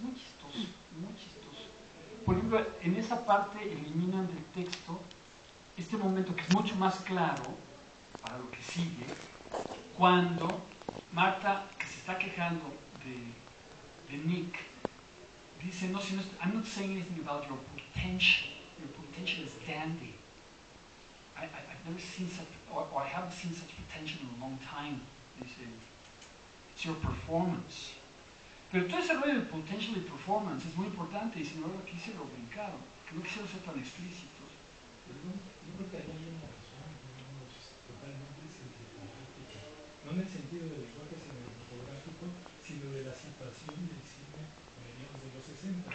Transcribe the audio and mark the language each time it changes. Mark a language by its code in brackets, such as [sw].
[es] Muy chistoso, muy chistoso. Por ejemplo, en esa parte eliminan del texto este momento que es mucho más claro para lo que sigue, cuando Marta, que se está quejando de Nick, dice, no, [en] I'm not saying anything about your potential. Your potential is dandy. I've never seen such, or I haven't seen such potential in a long time. [es] Dice, [en] it's your performance. [es] Pero todo ese rollo de potential y performance es muy importante y si no lo quise lo brincaron, que no quisieron ser tan explícitos. Yo creo que ahí hay una razón, digamos, totalmente cinematográfica. No en el sentido del lenguaje cinematográfico, sino de la situación del cine mediados de los 60.